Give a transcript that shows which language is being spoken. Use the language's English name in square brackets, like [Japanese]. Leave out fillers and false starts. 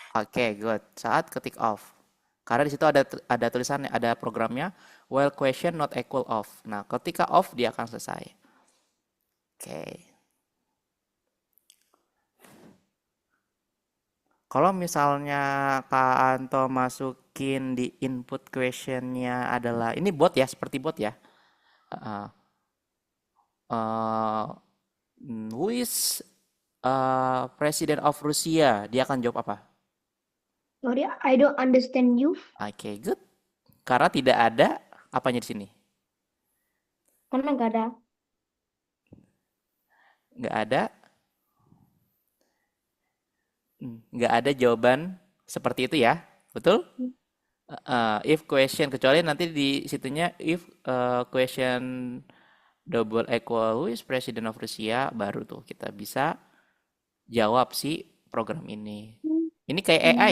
[Indonesian] Oke, good. Saat ketik off. Karena di situ ada tulisannya, ada programnya [English] while question not equal off. [Indonesian] Nah, ketika off dia akan selesai. Oke. Kalau misalnya Kak Anto masukin di input questionnya adalah ini bot ya, seperti bot ya. [English] Uh, uh, who is President of Rusia? [Indonesian] Dia akan jawab apa? [English] Sorry, I don't understand you. Oke, good. [Indonesian] Karena tidak ada apanya di sini. Karena nggak ada. Nggak ada, nggak ada jawaban seperti itu ya, betul? If question kecuali nanti di situnya [English] if question double equal who is president of Rusia [Indonesian] baru tuh kita bisa jawab si program ini. Ini kayak AI